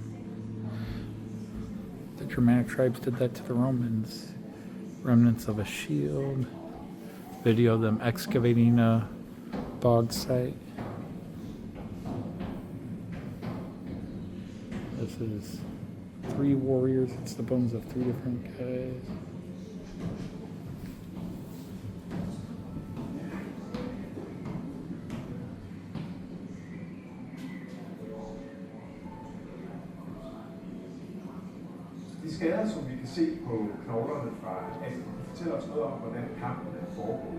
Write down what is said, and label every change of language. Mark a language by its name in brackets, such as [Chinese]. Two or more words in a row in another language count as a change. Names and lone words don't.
[English] The Germanic tribes did that to the Romans. Remnants of a shield. Video of them excavating a bog site. This is 3 warriors. It's the bones of 3 different guys. [Danish] De skader, som vi kan se på knoglerne fra Asien, fortæller os noget om, hvordan kampen er foregået.